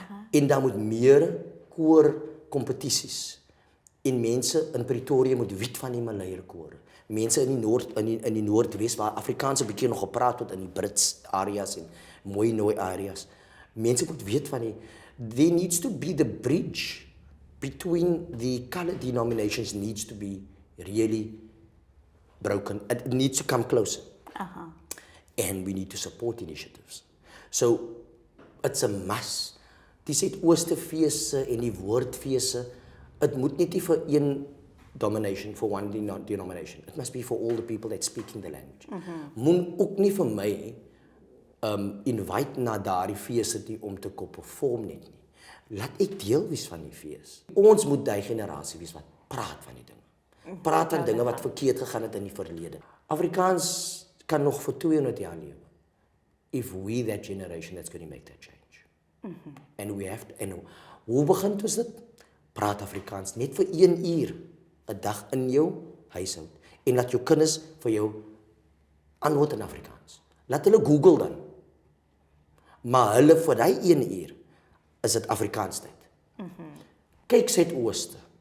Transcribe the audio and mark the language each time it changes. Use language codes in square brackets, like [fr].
[af] En daar moet meer koorkompetisies. En mense in Pretoria moet weet van die Maleier-kore. Mense in die Noordwes waar Afrikaans 'n bietjie nog gepraat word in die Brits areas en Mooi areas. Mense moet weet van [en] there needs to be the bridge between the colored denominations needs to be really broken. It needs to come closer. And we need to support initiatives. So it's a must. [af] Die Suidoostefeeste en die woordfeeste, it moet net nie vir een domination, [en] for one denomination. It must be for all the people that speaking the language. [af] Moet ook nie vir my invite na daardie feeste nie om te perform net nie. Laat ek deel wees van die fees. Ons moet die generasie wees wat praat van die dinge. Praat van dinge wat verkeerd gegaan het in die verlede. Afrikaans kan nog vir 200 jaar lewe. [en] If we, that generation, that's going to make that change. And we have to, [af] en hoe begint ons dit? Praat Afrikaans net vir 1 uur 'n dag in jou huishoud. En laat jou kinders vir jou antwoord in Afrikaans. Laat hulle Google dan. Maar hulle vir die 1 uur is dit Afrikaans tyd. Kyk Suidooste.